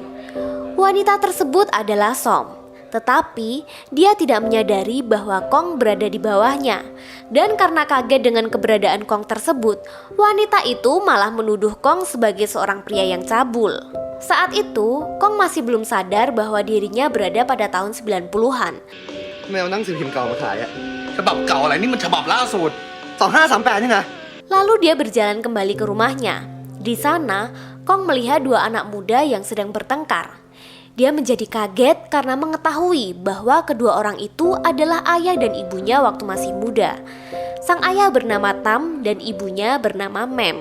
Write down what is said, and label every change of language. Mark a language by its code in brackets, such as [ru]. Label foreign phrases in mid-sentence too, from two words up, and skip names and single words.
[id] Wanita tersebut adalah Som. Tetapi dia tidak menyadari bahwa Kong berada di bawahnya. Dan karena kaget dengan keberadaan Kong tersebut, wanita itu malah menuduh Kong sebagai seorang pria yang cabul. Saat itu, Kong masih belum sadar bahwa dirinya berada pada tahun 90-an. [th] ทำไมเอาหนังสือพิมพ์เก่ามาขายอะฉบับเก่าอะไรนี่มันฉบับล่าสุด2538นี่นะ [id] Lalu dia berjalan kembali ke rumahnya. Di sana, Kong melihat dua anak muda yang sedang bertengkar. Dia menjadi kaget karena mengetahui bahwa kedua orang itu adalah ayah dan ibunya waktu masih muda. Sang ayah bernama Tam dan ibunya bernama Mem.